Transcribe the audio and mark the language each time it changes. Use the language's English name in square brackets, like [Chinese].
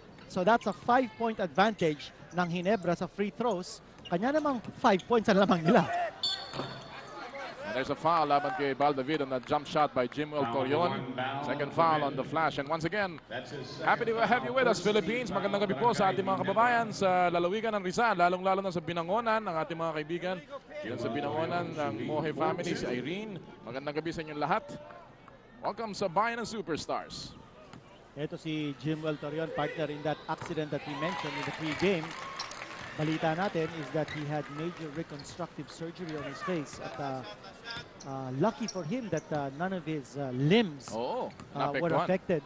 [English] So that's a 5-point advantage ng Ginebra sa free throws. [Filipino] Kanya namang 5 points ang lamang nila. [English] There's a foul laban kay Baldavid on a jump shot by Jimwell Torion. Second foul on the flash. And once again, happy to have you with us, Philippines. [Filipino] Magandang gabi po sa ating mga kababayan sa lalawigan ng Rizal, lalong-lalo na sa Binangonan, ang ating mga kaibigan. Yan sa Binangonan ng Mohe family, si Irene. Magandang gabi sa inyong lahat. Welcome sa Bayan ng Superstars. Ito si [English] Jimwell Torion, partner, in that accident that we mentioned in the pre-game. [Filipino] Balita natin [English] is that he had major reconstructive surgery on his face. At lucky for him that none of his limbs were affected.